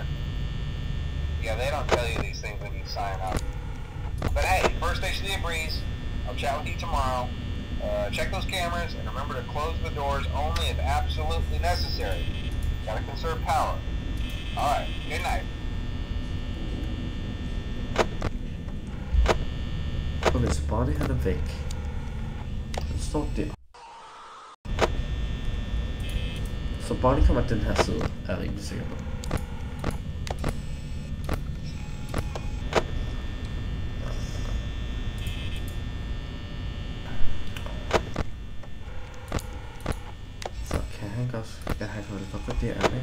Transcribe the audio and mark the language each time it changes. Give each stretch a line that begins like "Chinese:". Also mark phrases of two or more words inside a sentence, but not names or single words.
English: Yeah, they don't tell you these things when you sign up. But hey, first station of the breeze. I'll chat with you tomorrow. Check those cameras and remember to close the doors only if absolutely necessary. Gotta conserve power. Alright, good night.
Danish: Okay, så bare det her er væk. Den står der. Så Bonnie kommer den her side, er jeg rimelig sikker på. Så kan han godt, jeg har fået det godt der, ikke?